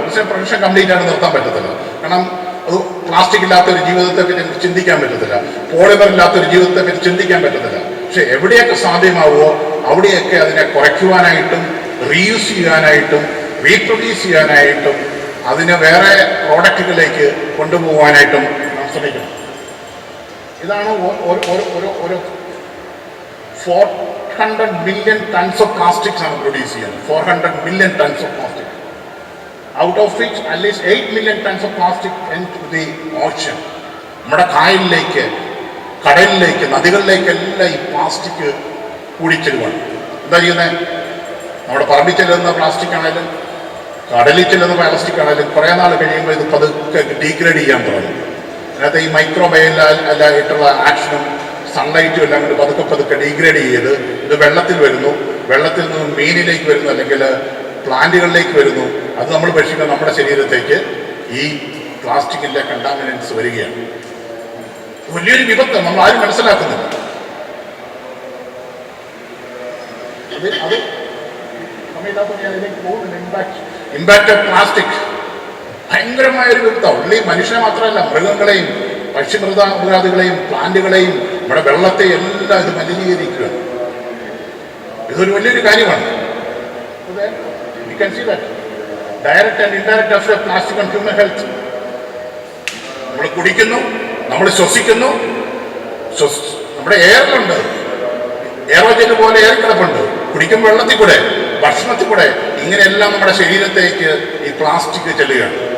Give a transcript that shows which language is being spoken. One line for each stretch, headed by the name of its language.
Malayalam: പക്ഷേ production complete ആയിട്ട് നിർത്താൻ പറ്റത്തില്ല. കാരണം അത് പ്ലാസ്റ്റിക് ഇല്ലാത്തൊരു ജീവിതത്തെ പറ്റി ചിന്തിക്കാൻ പറ്റത്തില്ല, പോളിമർ ഇല്ലാത്തൊരു ജീവിതത്തെ പറ്റി ചിന്തിക്കാൻ പറ്റത്തില്ല. പക്ഷെ എവിടെയൊക്കെ സാധ്യമാവുമോ അവിടെയൊക്കെ അതിനെ കുറയ്ക്കുവാനായിട്ടും റീയൂസ് ചെയ്യാനായിട്ടും റീപ്രൊഡ്യൂസ് ചെയ്യാനായിട്ടും അതിനെ വേറെ പ്രോഡക്റ്റുകളിലേക്ക് കൊണ്ടുപോകാനായിട്ടും നാം ശ്രമിക്കണം. ഇതാണ് ഒരു
English: 400 million tons of plastics are produced here. 400 million tons of plastic. Out of which at least 8 million tons of plastic into the ocean.
Malayalam: നമ്മുടെ കായലിലേക്ക്, കടലിലേക്ക്, നദികളിലേക്കെല്ലാം ഈ പ്ലാസ്റ്റിക് കൂടിച്ചെല്ലുവാണ്. എന്താ ചെയ്യുന്നത്? നമ്മുടെ പറമ്പിൽ ചെല്ലുന്ന പ്ലാസ്റ്റിക് ആണെങ്കിലും കടലിൽ ചെല്ലുന്ന പ്ലാസ്റ്റിക് ആണെങ്കിലും കുറേ നാൾ കഴിയുമ്പോൾ ഇത് പതുക്കെ ഡീഗ്രേഡ് ചെയ്യാൻ തുടങ്ങും. അതിനകത്ത് ഈ മൈക്രോബയലായിട്ടുള്ള ആക്ഷനും സൺലൈറ്റും എല്ലാം കൊണ്ട് പതുക്കെ ഡീഗ്രേഡ് ചെയ്ത് ഇത് വെള്ളത്തിൽ വരുന്നു. വെള്ളത്തിൽ നിന്ന് മീനിലേക്ക് വരുന്നു, അല്ലെങ്കിൽ പ്ലാന്റുകളിലേക്ക് വരുന്നു. അത് നമ്മൾ ഭക്ഷിക്കുന്ന നമ്മുടെ ശരീരത്തേക്ക് ഈ പ്ലാസ്റ്റിക്കിൻ്റെ കണ്ടാമിനൻസ് വരികയാണ്. വലിയൊരു വിപത്ത് നമ്മൾ ആരും മനസ്സിലാക്കുന്നില്ല. അത് സമയമില്ലാത്ത അതിലേക്ക് പോകുന്നുണ്ട്.
English: impact of plastic
Malayalam: ഭയങ്കരമായൊരു വിപത്താണ്. ഉള്ളി മനുഷ്യനെ മാത്രമല്ല, മൃഗങ്ങളെയും പക്ഷിമൃഗാദികളെയും പ്ലാന്റുകളെയും നമ്മുടെ വെള്ളത്തെ എല്ലാം ഇത് മലിനീകരിക്കുകയാണ്. ഇതൊരു വലിയൊരു കാര്യമാണ്.
English: You can see that direct and indirect effect of plastic on human health.
Malayalam: നമ്മൾ കുടിക്കുന്നു, നമ്മൾ ശ്വസിക്കുന്നു, നമ്മുടെ എയറിലുണ്ട്, എയറോജൻ പോലെ എയർ കിടപ്പുണ്ട്, കുടിക്കും വെള്ളത്തിൽ കൂടെ, ഭക്ഷണത്തിൽ കൂടെ, ഇങ്ങനെയെല്ലാം നമ്മുടെ ശരീരത്തേക്ക് ഈ പ്ലാസ്റ്റിക് ചെല്ലുകയാണ്.